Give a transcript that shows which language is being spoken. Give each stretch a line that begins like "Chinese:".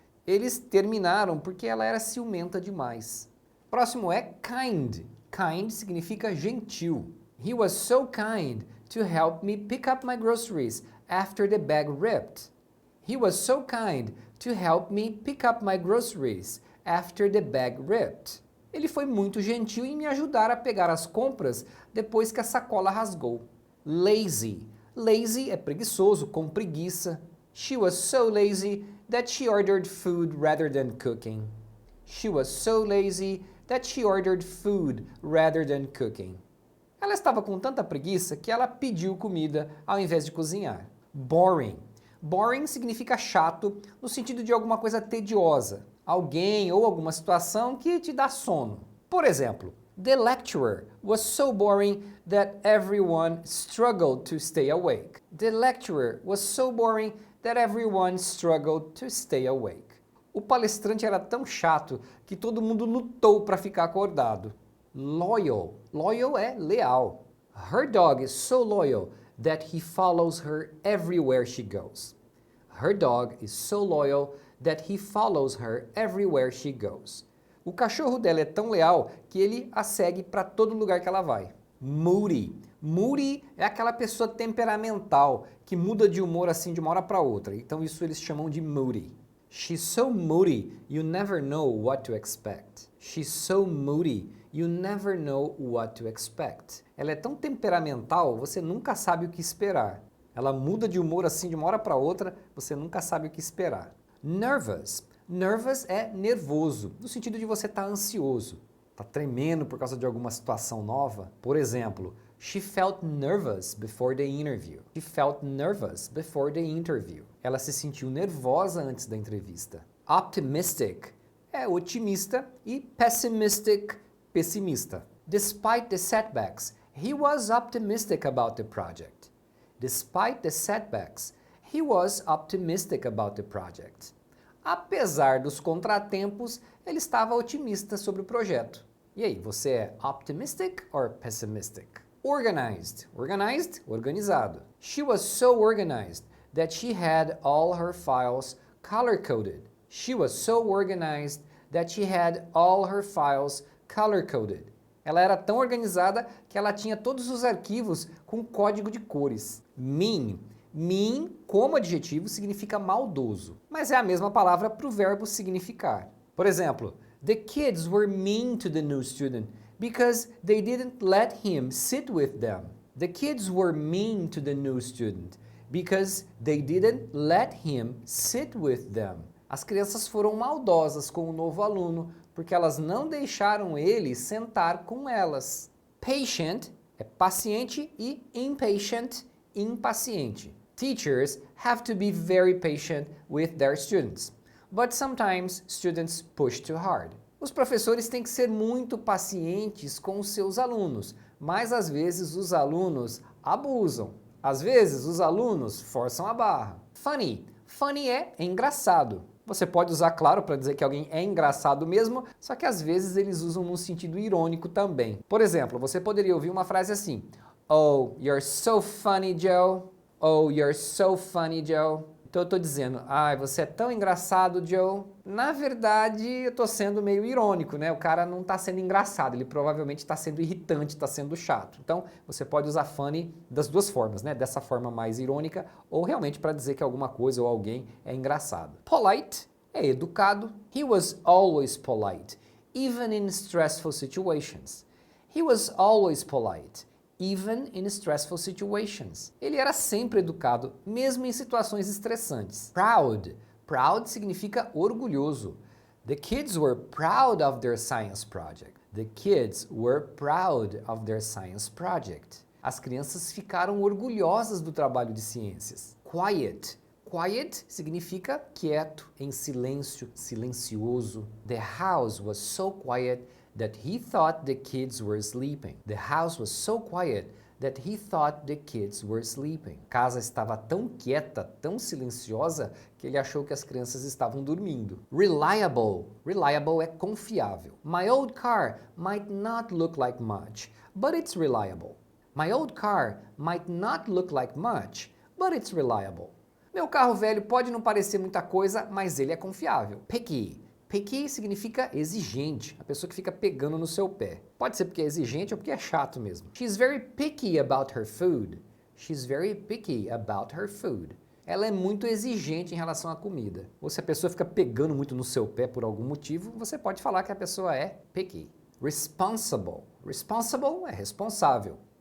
Portuguese: Eles terminaram porque ela era ciumenta demais. Próximo é kind. Kind significa gentil.
English: He was so kind to help me pick up my groceries after the bag ripped. He was so kind to help me pick up my groceries after the bag ripped.
Portuguese: Ele foi muito gentil em me ajudar a pegar as compras depois que a sacola rasgou. Lazy. Lazy é preguiçoso, com preguiça.
English: She was so lazy that she ordered food rather than cooking. She was so lazy that she ordered food rather than cooking.
Portuguese: Ela estava com tanta preguiça que ela pediu comida ao invés de cozinhar. Boring. Boring significa chato no sentido de alguma coisa tediosa. Alguém ou alguma situação que te dá sono. Por exemplo,
English: The lecturer was so boring that everyone struggled to stay awake. The lecturer was so boring that everyone struggled to stay awake.
Portuguese: O palestrante era tão chato que todo mundo lutou para ficar acordado. Loyal. Loyal é leal.
English: Her dog is so loyal that he follows her everywhere she goes. Her dog is so loyal that he follows her everywhere she goes.
Portuguese: O cachorro dela é tão leal que ele a segue para todo lugar que ela vai. Moody. Moody é aquela pessoa temperamental que muda de humor assim de uma hora para outra. Então isso eles chamam de moody.
English: She's so moody, you never know what to expect. She's so moody, you never know what to expect.
Portuguese: Ela é tão temperamental, você nunca sabe o que esperar. Ela muda de humor assim de uma hora para outra, você nunca sabe o que esperar. Nervous. Nervous é nervoso, no sentido de você estar ansioso, está tremendo por causa de alguma situação nova. Por exemplo,
English: she felt nervous before the interview. She felt nervous before the interview.
Portuguese: Ela se sentiu nervosa antes da entrevista. Optimistic é otimista e pessimistic, pessimista.
English: Despite the setbacks, he was optimistic about the project. Despite the setbacks, he was optimistic about the project.
Portuguese: Apesar dos contratempos, ele estava otimista sobre o projeto. E aí, você é
English: optimistic or pessimistic?
Portuguese: Organized. Organized, organizado.
English: She was so organized that she had all her files color-coded. She was so organized that she had all her files color-coded.
Portuguese: Ela era tão organizada que ela tinha todos os arquivos com código de cores. Mean. Mean, como adjetivo, significa maldoso, mas é a mesma palavra para o verbo significar. Por exemplo,
English: the kids were mean to the new student because they didn't let him sit with them. The kids were mean to the new student because they didn't let him sit with them.
Portuguese: As crianças foram maldosas com o novo aluno porque elas não deixaram ele sentar com elas. Patient é paciente e impatient, impaciente.
English: Teachers have to be very patient with their students, but sometimes students push too hard.
Portuguese: Os professores têm que ser muito pacientes com os seus alunos, mas às vezes os alunos abusam. Às vezes os alunos forçam a barra. Funny. Funny é engraçado. Você pode usar, claro, para dizer que alguém é engraçado mesmo, só que às vezes eles usam num sentido irônico também. Por exemplo, você poderia ouvir uma frase assim:
English: Oh, you're so funny, Joe. Oh, you're so funny, Joe.
Portuguese: Então eu tô dizendo, você é tão engraçado, Joe. Na verdade, eu tô sendo meio irônico, né? O cara não tá sendo engraçado, ele provavelmente tá sendo irritante, tá sendo chato. Então, você pode usar funny das duas formas, né? Dessa forma mais irônica ou realmente para dizer que alguma coisa ou alguém é engraçado. Polite é educado.
English: He was always polite, even in stressful situations. He was always polite, even in stressful situations.
Portuguese: Ele era sempre educado, mesmo em situações estressantes. Proud. Proud significa orgulhoso.
English: The kids were proud of their science project. The kids were proud of their science project.
Portuguese: As crianças ficaram orgulhosas do trabalho de ciências. Quiet. Quiet significa quieto, em silêncio, silencioso.
English: The house was so quiet that he thought the kids were sleeping. The house was so quiet that he thought the kids were sleeping.
Portuguese: A casa estava tão quieta, tão silenciosa, que ele achou que as crianças estavam dormindo. Reliable. Reliable é confiável.
English: My old car might not look like much, but it's reliable. My old car might not look like much, but it's reliable.
Portuguese: Meu carro velho pode não parecer muita coisa, mas ele é confiável. Picky. Picky significa exigente, a pessoa que fica pegando no seu pé. Pode ser porque é exigente ou porque é chato mesmo.
English: She's very picky about her food. She's very picky about her food.
Portuguese: Ela é muito exigente em relação à comida. Ou se a pessoa fica pegando muito no seu pé por algum motivo, você pode falar que a pessoa é picky. Responsible. Responsible é responsável.